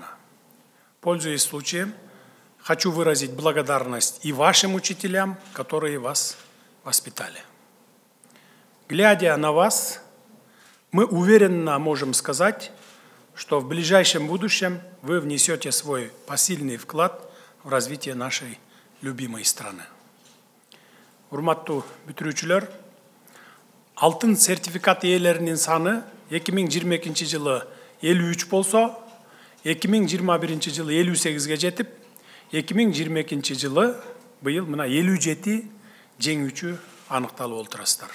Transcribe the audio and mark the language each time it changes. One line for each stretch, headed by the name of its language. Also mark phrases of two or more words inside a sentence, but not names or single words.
Russian: Пользуясь случаем, хочу выразить благодарность и вашим учителям, которые вас воспитали. Глядя на вас, мы уверенно можем сказать, что в ближайшем будущем вы внесете свой посильный вклад в развитие нашей любимой страны.
Kyrgyz: Урматтуу бүтүрүүчүлөр, алтын сертификат ээлеринин саны 2022 жылы 53 болсо, 2021 жылы 58-ге жетип, 2022 жылы быйыл мына 57 жеңүүчү аныкталып отурасыздар.